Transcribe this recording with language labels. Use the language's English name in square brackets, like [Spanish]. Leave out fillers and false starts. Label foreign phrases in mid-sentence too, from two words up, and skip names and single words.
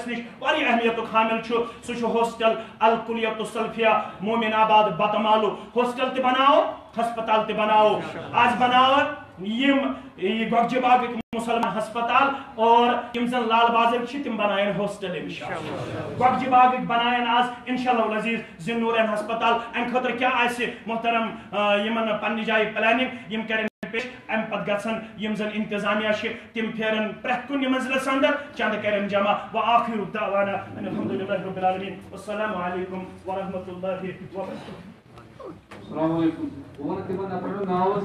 [Kashmiri] نش واریاہ اہمیتُک حامل چھُ سُہ چھُ ہوسٹل الکلیۃ السلفیہ مومن آباد بتمالو ہوسٹل تہِ بناوو ہسپتال تہِ بناوو آز بناوو یم گۄگجہِ باغٕکۍ مسلمان ہسپتال اور یم زن لال بازر چھ تم بنائن ہوسٹل انشاءاللہ گۄگجہِ باغٕکۍ بنائن آز [Arabic] انشاءاللہ العزیز [Kashmiri] ذی نورین ہسپتال ام خاطر کیا آسہِ محترم یمن پننہِ جایہِ پلاننگ یم کرن پیش ام پت گژھن یم زن انتظامیہ چھ تم پھیرن پرٛٮ۪تھ کُنہِ منزلس اندر چند کرن جمع [Arabic] وآخر دعوانا ان الحمدللہ رب العالمین والسلام علیکم ورحمۃ اللہ وبرکاتہ. السلام علیکم.